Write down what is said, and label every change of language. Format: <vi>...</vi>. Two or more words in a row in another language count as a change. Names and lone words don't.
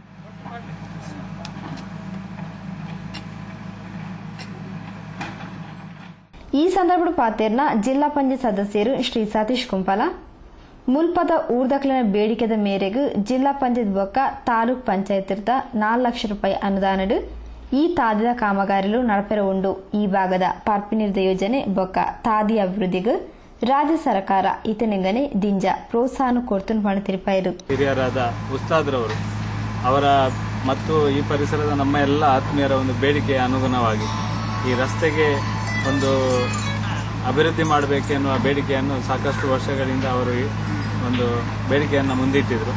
<tcy>ಈ ಸಂದರ್ಭ ಪಾತೇರ್ನ ಜಿಲ್ಲಾ ಪಂಚಾಯತ್ ಸದಸ್ಯರು ಶ್ರೀ ಸತೀಶ್ ಕುಂಪಲ ಮುಲ್ಪದ ಊರ್ದಕ್ಲಿನ ಬೇಡಿಕೆದ ಮೇರೆಗೆ ಜಿಲ್ಲಾ ಪಂಚಾಯತ್ ಬೊಕ್ಕ ತಾಲೂಕ್ ಪಂಚಾಯತ್ 4 ಲಕ್ಷ ರೂಪಾಯಿ ಅನುದಾನಡ್ ಈ ತಾದಿದ ಕಾಮಗಾರಿಲು ನಡಪೆರ ಉಂಡು. ಈ ಭಾಗದ ಪರ್ಪಿನಿರ್ದ ಯೋಜನೆ ಬೊಕ್ಕ ತಾದಿ ಅಭಿವೃದ್ಧಿಗೆ ರಾಜ್ಯ ಸರ್ಕಾರ ಇತನೆಂಗನೆ ದಿಂಜ ಪ್ರೋತ್ಸಾಹ ಕೊಡ್ತು ಪಣ ತಿರುಪಾಯಿರು.</tcy> <kn>ಹಿರಿಯರಾದ ಉಸ್ತಾದ್ರವರು ಅವರ ಮತ್ತು ಈ ಪರಿಸರದ ನಮ್ಮ ಎಲ್ಲ ಆತ್ಮೀಯರ ಒಂದು ಬೇಡಿಕೆಯ ಅನುಗುಣವಾಗಿ ಈ ರಸ್ತೆಗೆ ಒಂದು ಅಭಿವೃದ್ಧಿ ಮಾಡಬೇಕೆನ್ನುವ ಬೇಡಿಕೆಯನ್ನು ಸಾಕಷ್ಟು ವರ್ಷಗಳಿಂದ ಅವರು ಒಂದು ಬೇಡಿಕೆಯನ್ನು ಮುಂದಿಟ್ಟಿದ್ರು.</kn>